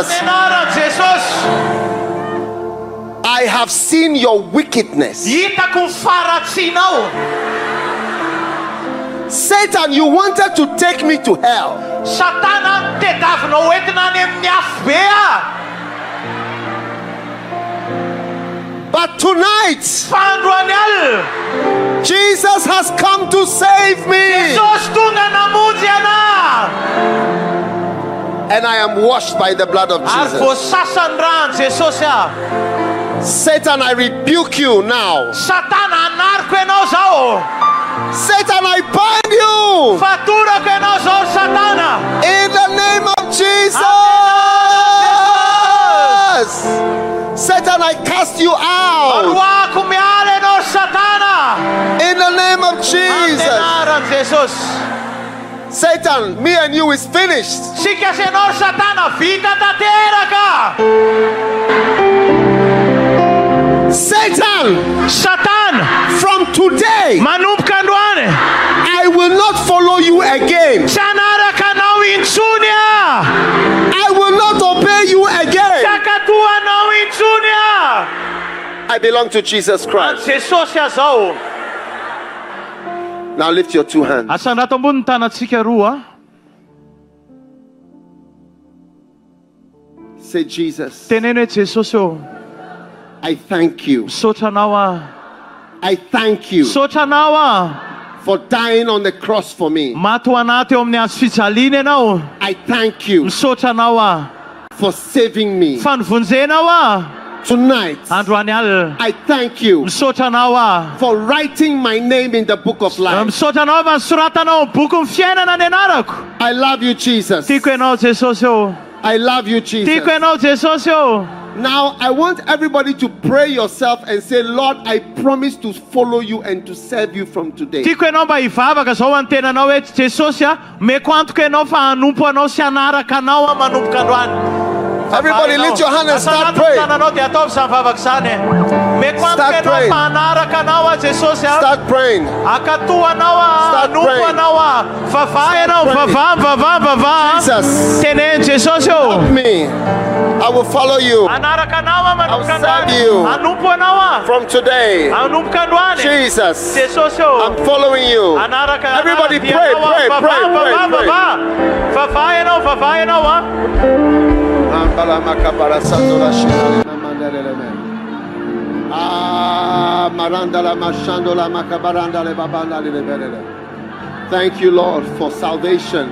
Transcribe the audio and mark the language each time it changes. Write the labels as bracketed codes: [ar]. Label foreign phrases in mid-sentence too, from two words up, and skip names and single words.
[mg] Amin'ny anaran'i Jesosy. [en] I have seen your wickedness. [mg] Hitako ny faratsinao. [en] Satan, you wanted to take me to hell. [mg] Satana tediavinao entina any amin'ny afo be a. [en] But tonight, [mg] Fandroany aly. [en] Jesus has come to save me. [mg] Jesosy tonga namonjy anahy. [en] And I am washed by the blood of [mg] Ary [en] Jesus. [mg] voasasany rano Jesosy aho. [en] Satan, I rebuke you now. [mg] Satana anariko ianao zao. [en] Satan, I bind you [mg] Fatorako ianao zao Satana. [en] in the name of Jesus. Satan, I cast you out [mg] Aroako miala ianao Satana. [en] in the name of [mg] Amin'ny [en] Jesus. [mg] anaran'i Jesosy. [en] Satan, me and you is finished. [mg] Sika sy ianao Satana vita tanteraka. [en] Satan, [mg] Satana, [en] from today, [mg] manomboka androany. [en] I will not follow you again. [mg] Tsy hanaraka anao intsony aho. [en] I will not obey you [mg] Tsy [en] again. [mg] hakatoa anao intsony aho. [en] I belong to Jesus Christ. [mg] Jesosy aho zao. [en] Now lift your two hands. [mg] Asandrato ambony ny tanantsika roa. [en] Say, Jesus, [mg] Teneny hoe Jesosy ô, [en] I thank you. [mg] misaotra anao aho. [en] I thank you [mg] Misaotra anao aho. [en] for dying on the cross for me. [mg] Maty ho anaty eo amin'ny hazo fijaliana ianao. [en] I thank you [mg] Misaotra anao aho. [en] for saving me. [mg] Fanovonjenao aho. [en] Tonight, [mg] Androany aly. [en] I thank you [mg] Misaotra anao aho. [en] for writing my name in the book of life. [mg] Misaotra anao fa nisoratanao amin'ny boky ny fiainana ny anarako. [en] I love you, Jesus. [mg] Tiako ianao Jesosy ô. [en] I love you, Jesus. [mg] Tiako ianao Jesosy ô. [en] Now, I want everybody to pray yourself and say, Lord, I promise to follow you and to serve you from today. [mg] Tiako ianao mba hivavaka zao antenanao hoe Jesosy a, meko antoka ianao fa hanompo anao sy hanaraka anao a manomboka androany. [en] Everybody lift your hand and start praying. [mg] Tananao dia ataovy izany vavaka izany. Meko antoka [en] Start [mg] ianao [en] praying. [mg] fa hanaraka anao a Jesosy a. [en] Start praying. [mg] Akatoa anao a, [en] Start [mg] hanompo [en] praying. [mg] anao a. Vavaha ianao, vavaha. [en] Jesus, [mg] Teneny Jesosy ô. [en] me. I will follow you [mg] Hanaraka anao a manomboka [en] I'll serve [mg] androany. [en] you. [mg] Hanompo anao a. [en] from today. [mg] Hanomboka androany. [en] Jesus, [mg] Jesosy ô. [en] I'm following you. [mg] Hanaraka [en] Everybody [mg] dia [en] pray, [mg] anao a. [en] pray, [mg] Vavaha, [en] pray, [mg] vavaha, [en] pray, [mg] vavaha. Vavaha ianao a. [en] Thank you, Lord, for salvation.